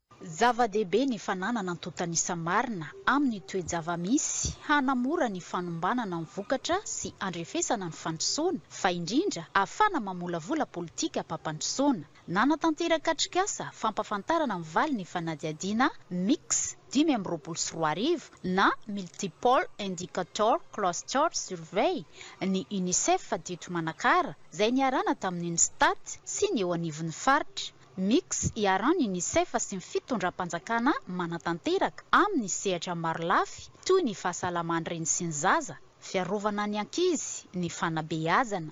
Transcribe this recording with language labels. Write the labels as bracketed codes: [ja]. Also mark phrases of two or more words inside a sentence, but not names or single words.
[mg] Zava-dehibe ny fananana antontanisa marina amin'ny toe-java-misy hanamora ny fanombanana ny vokatra sy andrefesana ny fandrosoana fa indrindra ahafana mamolavola politika ampapandrosoana. Nanatanteraka atrikasa fampafantarana mivaly ny fanadiadiana mix 2024 na [en] multiple indicator cluster survey [mg] ny UNICEF dito manakara izay niarana tamin'ny Instat sy ny eo anivon'ny faritra. Mix iarana UNICEF sy ny fitondram-panjakana manatanteraka amin'ny sehatra maro lafy toy ny fahasalaman'ireny sy ny zaza, fiarovana ny ankizy, ny fanabeazana.